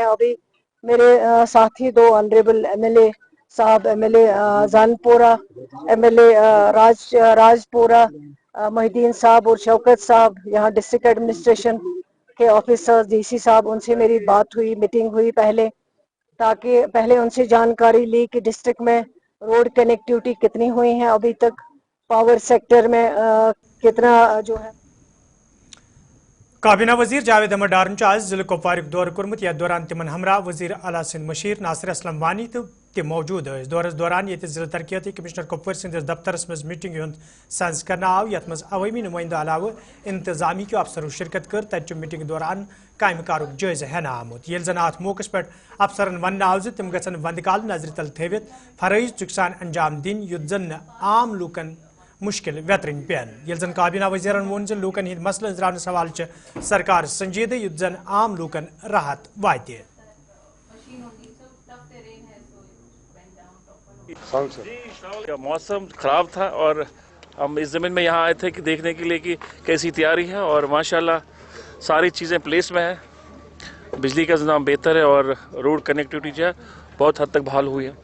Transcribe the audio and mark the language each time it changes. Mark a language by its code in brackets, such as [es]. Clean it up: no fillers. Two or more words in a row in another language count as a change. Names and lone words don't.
[hi] अभी मेरे साथी दो ऑनरेबल एमएलए साहब, एमएलए जानपोरा, एमएलए राजपोरा, मोहिद्दीन साहब और शौकत साहब, यहाँ डिस्ट्रिक्ट एडमिनिस्ट्रेशन के ऑफिसर्स, डीसी साहब, उनसे मेरी बात हुई, मीटिंग हुई पहले, ताकि पहले उनसे जानकारी ली कि डिस्ट्रिक्ट में रोड कनेक्टिविटी कितनी हुई है अभी तक, पावर सेक्टर में कितना जो है। [ks] काबीना वजीर जावेद अहमद डारन आज जिले कुपवार दौर कोर्मुत, यथ दौरान तिमन हमरा वजीर आला सिंध मशीर नासिर असलम वानी तो मौजूद दौरस दौरान ये जिला तरक्याती कमिश्नर कुपवार सिंधिस दफ्तरस मज मीटिंग हुंद सज कर आव, यथ मज अवामी नुमाइंदो अलाव इंतजामी के अफसरों शिरकत कर तत मीटिंग दौरान काम कारुक जायजा हेना आमुत। ये जन अत मौकस पे अफसरन वन आव तिम गन वंदकाल नजर तल थवित फरज चुकसान अंजाम दिन युत जन आम लूकन मुश्किल व्यतरन पेन। ये जन काबीना वजीरन वोन ज लूकन हिंद मसलन जरान सवाल सरकार संजीद युत जन आम लूकन राहत वाते। [hi] मौसम खराब था और हम इस ज़मीन में यहाँ आए थे कि देखने के लिए कि कैसी तैयारी है, और माशाल्लाह सारी चीज़ें प्लेस में है। बिजली का निज़ाम बेहतर है और रोड कनेक्टिविटी जो है बहुत हद तक बहाल हुई है।